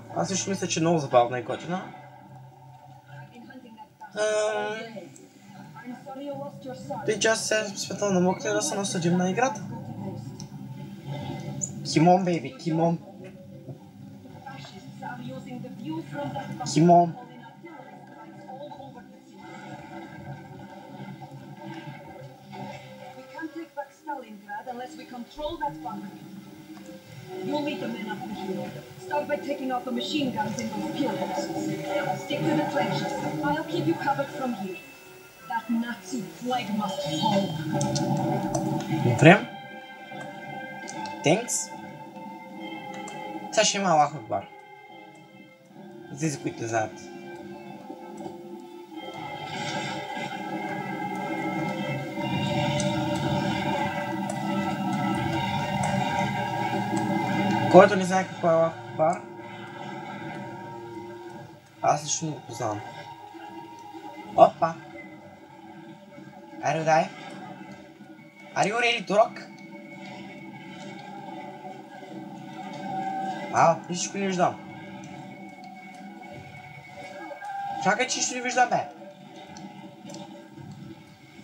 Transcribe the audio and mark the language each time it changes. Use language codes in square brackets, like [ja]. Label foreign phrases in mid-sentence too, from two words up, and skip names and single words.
[bg] Аз също мисля, че е много забавна и готина. Тъй че аз сега посветвам на мокрия да се насъдим на играта. [en] Come on, baby, come on. Come on. Unless we control that bunker. You'll meet the men up here. Start by taking out the machine guns in those pillars. Stick to the trenches. I'll keep you covered from here. That Nazi flag must fall. [bg] Добре. Thanks. Сега ще има [ar] الله أكبر. [bg] За тези, които не знаят. Който не знае какво е [ar] الله أكبر, [bg] аз лично не го познавам. Опа! [en] Are you ready? Are you ready to rock? [bg] Нищо не виждам. Чакай, че нищо не виждам, бе.